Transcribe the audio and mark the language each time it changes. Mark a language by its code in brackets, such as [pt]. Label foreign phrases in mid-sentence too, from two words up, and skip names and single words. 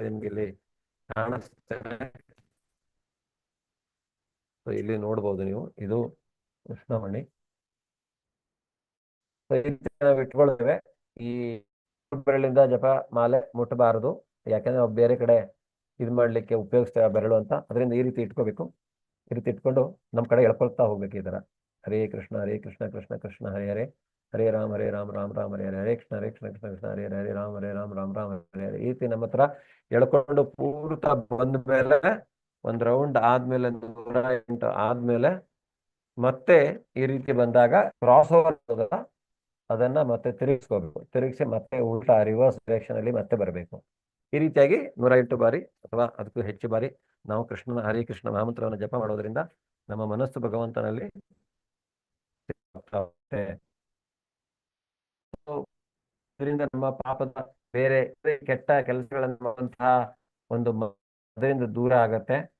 [kn] ನಿಮ್ಗೆ ಇಲ್ಲಿ ಕಾಣಿಸ್ತೇನೆ, ಇಲ್ಲಿ ನೋಡ್ಬೋದು ನೀವು, ಇದು ಕೃಷ್ಣಮಣಿ. ನಾವು ಇಟ್ಕೊಳ್ತೇವೆ. ಈ ಬೆರಳಿಂದ ಜಪ ಮಾಲೆ ಮುಟ್ಟಬಾರದು, ಯಾಕಂದ್ರೆ ನಾವು ಬೇರೆ ಕಡೆ ಇದು ಮಾಡ್ಲಿಕ್ಕೆ ಉಪಯೋಗಿಸ್ತೇವೆ ಬೆರಳು ಅಂತ. ಅದರಿಂದ ಈ ರೀತಿ ಇಟ್ಕೋಬೇಕು. ಈ ರೀತಿ ಇಟ್ಕೊಂಡು ನಮ್ಮ ಕಡೆ ಎಳ್ಕೊಳ್ತಾ ಹೋಗ್ಬೇಕು. ಈ ಥರ [sa] ಹರೇ ಕೃಷ್ಣ ಕೃಷ್ಣ ಕೃಷ್ಣ ಹರೇ ಹರೇ, ಹರೇ ರಾಮ ರಾಮ ರಾಮ ಹರೇ ಹರೇ, ಹರೇ ಕೃಷ್ಣ ಕೃಷ್ಣ ಕೃಷ್ಣ ಹರೇ ಹರೇ, ಹರೇ ರಾಮ ರಾಮ ರಾಮ ಹರೇ ಹರೇ. [kn] ಈ ರೀತಿ ನಮ್ಮ ಹತ್ರ ಎಳ್ಕೊಂಡು ಪೂರ್ತ ಬಂದ ಮೇಲೆ ಒಂದು ರೌಂಡ್ ಆದ್ಮೇಲೆ 108 ಆದ್ಮೇಲೆ ಮತ್ತೆ ಈ ರೀತಿ ಬಂದಾಗ [en] cross over [kn] ಅದನ್ನ ಮತ್ತೆ ತಿರುಗಿಸ್ಕೋಬೇಕು. ತಿರುಗಿಸಿ ಮತ್ತೆ ಉಲ್ಟಾ [en] reverse direction [kn] ಅಲ್ಲಿ ಮತ್ತೆ ಬರಬೇಕು. ಈ ರೀತಿಯಾಗಿ 108 ಬಾರಿ ಅಥವಾ ಅದಕ್ಕೂ ಹೆಚ್ಚು ಬಾರಿ ನಾವು ಕೃಷ್ಣನ ಹರೇ ಕೃಷ್ಣ ಮಹಾಮಂತ್ರವನ್ನು ಜಪ ಮಾಡೋದ್ರಿಂದ ನಮ್ಮ ಮನಸ್ಸು ಭಗವಂತನಲ್ಲಿ ಇದರಿಂದ ನಮ್ಮ ಪಾಪದ ಬೇರೆ ಕೆಟ್ಟ ಕೆಲಸಗಳನ್ನು ಮಾಡುವಂತಹ ಒಂದು ಅದರಿಂದ ದೂರ ಆಗತ್ತೆ.